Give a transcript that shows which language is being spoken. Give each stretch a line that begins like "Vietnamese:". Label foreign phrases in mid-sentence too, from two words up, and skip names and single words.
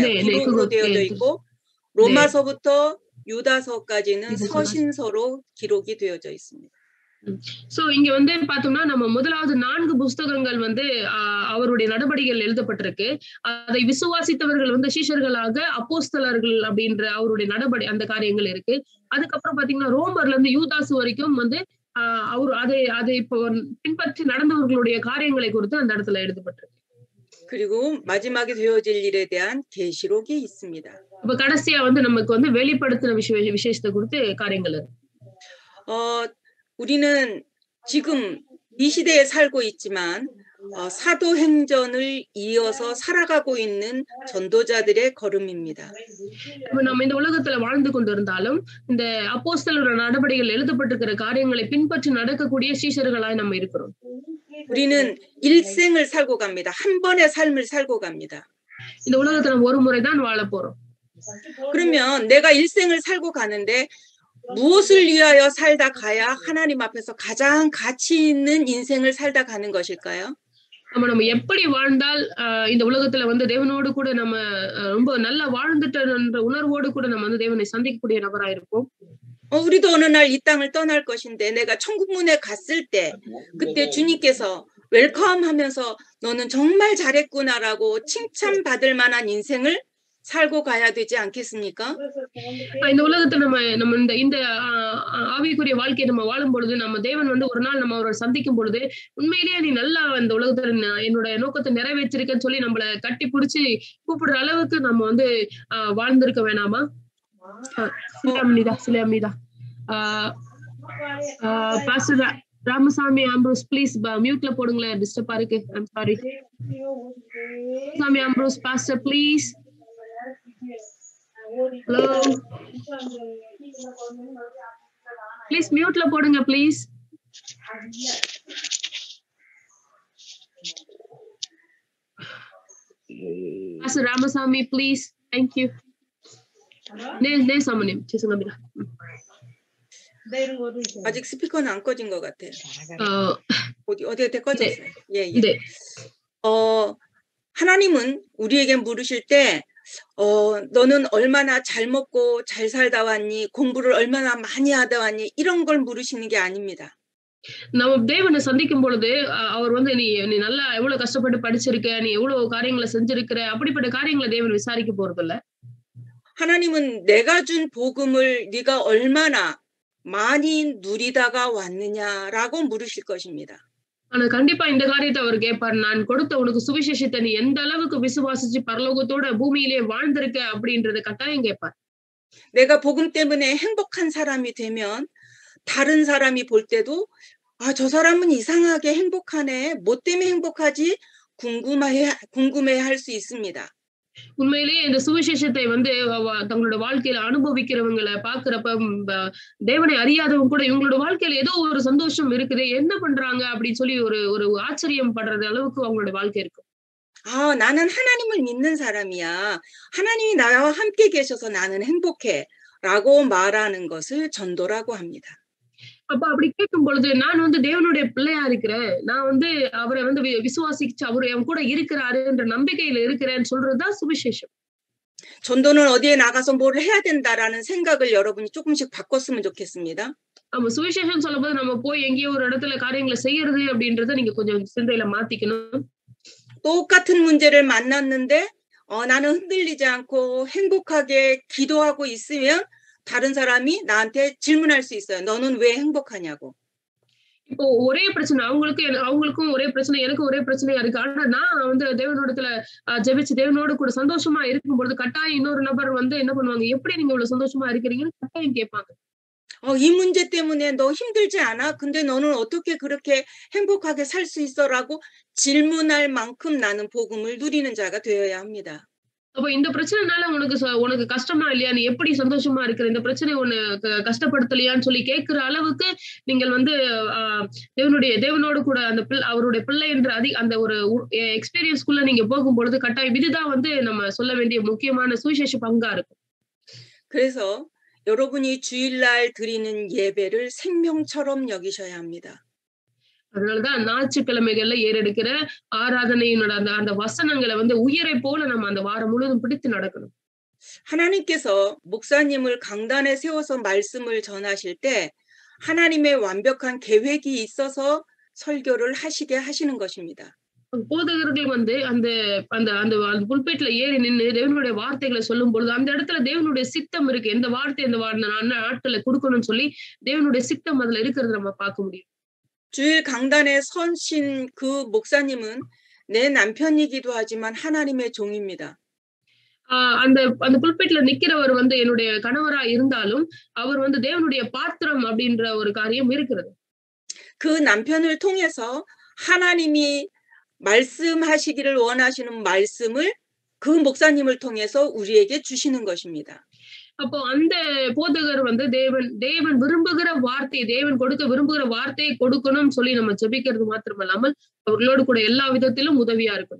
Korean: 기록으로 되어져 있고 로마서부터 유다서까지는 서신서로 기록이 되어져 있습니다.
Tamil: சோ இங்க வந்து பார்த்தோம்னா நம்ம முதலாவது 4 புத்தகங்கள் வந்து அவருடைய நடபடிகள் எழுதப்பட்டிருக்கு. அதை விசுவாசித்தவர்கள் வந்து சீஷர்களாக அப்போஸ்தலர்கள் அப்படின்ற அவருடைய நடபடி அந்த காரியங்கள் இருக்கு. அதுக்கப்புறம் பாத்தீங்கன்னா ரோமர்ல இருந்து யூதாசு வரைக்கும் வந்து அவர் அதை இப்போ பின்பற்றி நடந்தவர்களுடைய காரியங்களை குறித்து அந்த இடத்துல எழுதப்பட்டிருக்கு.
Korean: 그리고 마지막에 되어질 일에 대한 계시록이 있습니다.
Tamil: அப்ப கடைசியா வந்து நமக்கு வந்து வெளிப்படுத்தின விசேஷத்தை குறித்து காரியங்கள் இருக்கு.
Korean: 우리는 지금 이 시대에 살고 있지만 사도행전을 이어서 살아가고 있는 전도자들의 걸음입니다.
Tamil: நம்ம இந்த உலகத்துல வாழ்ந்து கொண்டிருந்தாலும் இந்த அப்போஸ்தலரோட நடபடிகள் எழுதப்பட்டிருக்கிற காரியங்களை பின்பற்றி நடக்கக்கூடிய சீஷர்களாய் நம்ம இருக்கிறோம்.
Korean: 우리는 일생을 살고 갑니다. 한 번의 삶을 살고 갑니다.
Tamil: இந்த உலகத்துல ஒரு முறை தான் வாழ போறோம்.
Korean: 그러면 내가 일생을 살고 가는데 무엇을 위하여 살다 가야 하나님 앞에서 가장 가치 있는 인생을 살다 가는 것일까요?
Tamil: நம்ம எப்படி வாழ்ந்தால் இந்த உலகத்துல வந்து தேவனோடு கூட நம்ம ரொம்ப நல்லா வாழ்ந்துட்டன்ற உணர்வோடு கூட நம்ம வந்து தேவனை சந்திக்கக்கூடிய நபரா இருப்போம்.
Korean: 우리도 어느 날 이 땅을 떠날 것인데 내가 천국문에 갔을 때 그때 주님께서 웰컴 하면서 너는 정말 잘했구나라고 칭찬받을 만한 인생을 살고 가야 되지 않겠습니까?
Tamil: இந்த உலகத்துல நம்ம இந்த ஆவிக்குரிய வாழ்க்கையை நம்ம வாழும் பொழுது நம்ம தேவன் வந்து ஒரு நாள் நம்ம அவரை சந்திக்கும் பொழுது உண்மையிலேயே நீ நல்லா இந்த உலகத்துல என்னோட நோக்கத்தை நிறைவேற்றிருக்கன்னு சொல்லி நம்மள கட்டி பிடிச்சி கூப்பிடுற அளவுக்கு நம்ம வந்து வாழ்ந்திருக்க வேணாமா? சிலாமிதா பாஸ்டர் ராமசாமி ஆம்ப்ரோஸ்
English: please muteல
Tamil: போடுங்களேன், டிஸ்டர்பா இருக்கு.
English: I'm sorry.
Tamil: ராமசாமி ஆம்ப்ரோஸ் பாஸ்டர் ப்ளீஸ்.
English: Hello. Please mute
Tamil: ல போடுங்க
English: please. Pastor Ramasamy please. Thank you.
Korean: 네, 사모님. 죄송합니다. 아직 스피커는 안 꺼진 것 같아요. 어디에 꺼졌어요. 예. 네. 하나님은 우리에게 물으실 때 너는 얼마나 잘 먹고 잘 살다 왔니? 공부를 얼마나 많이 하다 왔니? 이런 걸 물으시는 게 아닙니다.
Tamil: நம்ம தேவனை சந்திக்கும் பொழுது அவர் வந்து நீ நல்லா எவ்வளவு கஷ்டப்பட்டு படிச்சிருக்க, நீ எவ்வளவு காரியங்களை செஞ்சிருக்கிற, அப்படிப்பட்ட காரியங்களை தேவன் விசாரிக்க போறது இல்ல.
Korean: 하나님은 내가 준 복음을 네가 얼마나 많이 누리다가 왔느냐라고 물으실 것입니다.
Tamil: ஆனா கண்டிப்பா இந்த காரியத்தை அவர் கேட்பார். நான் கொடுத்த உனக்கு சுவிசேஷத்தை நீ எந்த அளவுக்கு விசுவாசிச்சு பரலோகத்தோட பூமியிலே வாழ்ந்திருக்க அப்படின்றத கட்டாயம் கேட்பார்.
Korean: 내가 복음 때문에 행복한 사람이 되면 다른 사람이 볼 때도 저 사람은 이상하게 행복하네. 뭐 때문에 행복하지? 궁금해할 수 있습니다.
Tamil: உண்மையிலேயே இந்த சுவிசேஷத்தை வந்து தங்களோட வாழ்க்கையில அனுபவிக்கிறவங்களை பாக்குறப்ப தேவனை அறியாதவங்க கூட இவங்களோட வாழ்க்கையில ஏதோ ஒரு சந்தோஷம் இருக்குது, என்ன பண்றாங்க அப்படின்னு சொல்லி ஒரு ஆச்சரியம் படுறது அளவுக்கு அவங்களோட வாழ்க்கை இருக்கும்.
Korean: 나는 하나님을 믿는 사람이야. 하나님이 나와 함께 계셔서 나는 행복해. 라고 말하는 것을 전도라고 합니다.
Tamil: அப்ப அப்படி கேட்கும் பொழுது நான் வந்து தேவனுடைய பிள்ளையா இருக்கிறேன், நான் வந்து அவரை வந்து விசுவாசிச்சு அவரு என் கூட இருக்கிறாருன்ற நம்பிக்கையில இருக்கிறேன்னு சொல்றதுதான் சுவிசேஷம்.
Korean: 전도는 어디에 나가서 뭘 해야 된다라는 생각을 여러분이 조금씩 바꿨으면 좋겠습니다.
Tamil: ஆமா, சுவிசேஷம் சொல்லும்போது நம்ம போய் எங்கேயோ ஒரு இடத்துல காரியங்களை செய்யறது அப்படின்றத நீங்க கொஞ்சம் சிந்தையில மாத்திக்கணும்.
Korean: 똑같은 문제를 만났는데 나는 흔들리지 않고 행복하게 기도하고 있으면 다른 사람이 나한테 질문할 수 있어요. 너는 왜 행복하냐고.
Tamil: இப்போ ஒரே பிரச்சனை அவங்களுக்கும் ஒரே பிரச்சனை, எனக்கும் ஒரே பிரச்சனையா இருக்கு. ஆனா நான் வந்து தேவனோடத்துல ஜெபிச்சு தேவனோடு கூட சந்தோஷமா இருக்கும்பொழுது கட்டாயம் இன்னொரு நபர் வந்து என்ன பண்ணுவாங்க, எப்படி நீங்க இவ்வளவு சந்தோஷமா இருக்கிறீங்கன்னு கட்டாயம் கேட்பாங்க.
Korean: 이 문제 때문에 너 힘들지 않아? 근데 너는 어떻게 그렇게 행복하게 살 수 있어라고 질문할 만큼 나는 복음을 누리는 자가 되어야 합니다.
Tamil: அப்ப இந்த பிரச்சனைனால உனக்கு கஷ்டமா இல்லையா, நீ எப்படி சந்தோஷமா இருக்கிற, இந்த பிரச்சனை உன்னை கஷ்டப்படுத்தலையான்னு சொல்லி கேட்கிற அளவுக்கு நீங்கள் வந்து தேவனோடு கூட அந்த அவருடைய பிள்ளை என்ற அந்த ஒரு எக்ஸ்பீரியன்ஸ்குள்ள நீங்க போகும்பொழுது கட்டாயம் இதுதான் வந்து நம்ம சொல்ல வேண்டிய முக்கியமான சுவிசேஷ பங்கா இருக்கும்.
Korean: 그래서 여러분이 주일날 드리는 예배를 생명처럼 여기셔야 합니다.
Tamil: அதனாலதான் ஞாயிற்றுக்கிழமைகள்ல ஏறெடுக்கிற ஆராதனையினோட அந்த வசனங்களை வந்து உயிரை போல நம்ம அந்த வாரம் முழுவதும் பிடித்து நடக்கணும்.
Korean: 하나님께서 목사님을 강단에 세워서 말씀을 전하실 때 하나님의 완벽한 계획이 있어서 설교를 하시게 하시는 것입니다.
Tamil: போதகர்கள் வந்து அந்த அந்த அந்த புல்பேட்ல ஏறி நின்று தேவனுடைய வார்த்தைகளை சொல்லும் பொழுது அந்த இடத்துல தேவனுடைய சித்தம் இருக்கு. எந்த வார்த்தை இந்த நாட்களை கொடுக்கணும்னு சொல்லி தேவனுடைய சித்தம் அதுல இருக்கிறது நம்ம பார்க்க முடியும்.
Korean: 주일 강단에 서신 그 목사님은 내 남편이기도 하지만 하나님의 종입니다.
Tamil: அந்த புல்பேட்ல நிக்கிறவர் வந்து என்னுடைய கணவரா இருந்தாலும் அவர் வந்து தேவனுடைய பாத்திரம் அப்படின்ற ஒரு காரியம் இருக்கிறது.
Korean: 그 남편을 통해서 하나님이 말씀하시기를 원하시는 말씀을 그 목사님을 통해서 우리에게 주시는 것입니다.
Tamil: அப்போ அந்த போதகர் வந்து தேவன் விரும்புகிற வார்த்தை, தேவன் கொடுக்க விரும்புகிற வார்த்தையை கொடுக்கணும்னு சொல்லி நம்ம ஜெபிக்கிறது மாத்திரமல்லாமல் அவர்களோடு கூட எல்லா விதத்திலும் உதவியா இருக்கணும்.